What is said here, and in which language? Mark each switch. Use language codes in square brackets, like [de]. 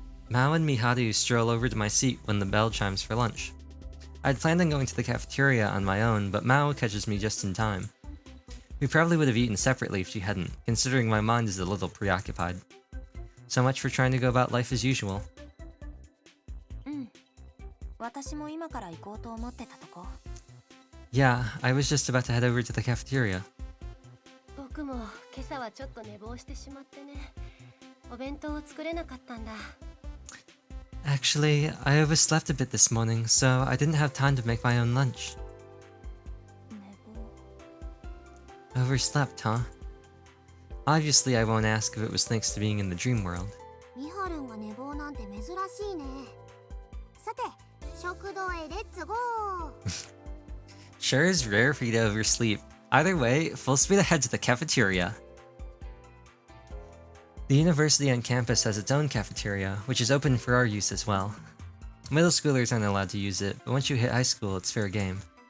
[en] Mao and Miharu stroll over to my seat when the bell chimes for lunch. I'd planned on going to the cafeteria on my own, but Mao catches me just in time. We probably would have eaten separately if she hadn't, considering my mind is a little preoccupied. So much for trying to go about life as usual. [ja] 私も今から行こうと思ってたとこ。 [en] Yeah, I was just about to head over to the cafeteria. [ja] 僕も今朝はちょっと寝坊してしまってね。お弁当を作れなかったんだ。 [en] Actually, I overslept a bit this morning, so I didn't have time to make my own lunch. [ja] 寝坊。 [en] Overslept, huh? Obviously, I won't ask if it was thanks to being in the dream world. [ja] ミハルンが寝坊なんて珍しいね。さて、食堂へレッツゴー。 [en] Sure is rare for you to oversleep. Either way, full speed ahead to the cafeteria. The university on campus has its own cafeteria, which is open for our use as well. Middle schoolers aren't allowed to use it, but once you hit high school, it's fair game.